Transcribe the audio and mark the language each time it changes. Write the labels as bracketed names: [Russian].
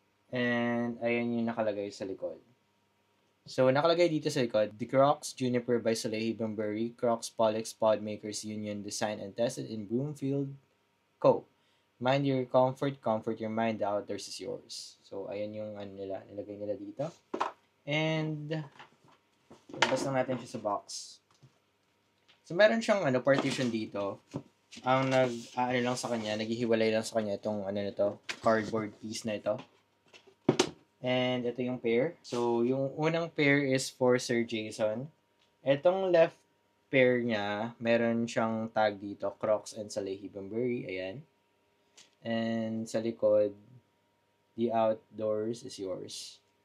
[Filipino] And, ayan yung nakalagay sa likod. So, nakalagay dito sa likod, the Crocs Juniper by Salehi Bembury, Crocs Pollex Podmakers Union, [English] designed and tested in Broomfield Co. Mind your comfort, comfort your mind, the outdoors is yours. [Filipino] So, ayan yung nilagay nila dito. And, labas lang natin siya sa box. So, meron siyang partition dito. Ang lang sa kanya, naghihiwalay lang sa kanya itong cardboard piece na ito. And ito yung pair. So, yung unang pair is for Sir Jason. Itong left pair niya, meron siyang tag dito, Crocs and Salehi Bembury. Ayan. And sa likod, [English] the outdoors is yours.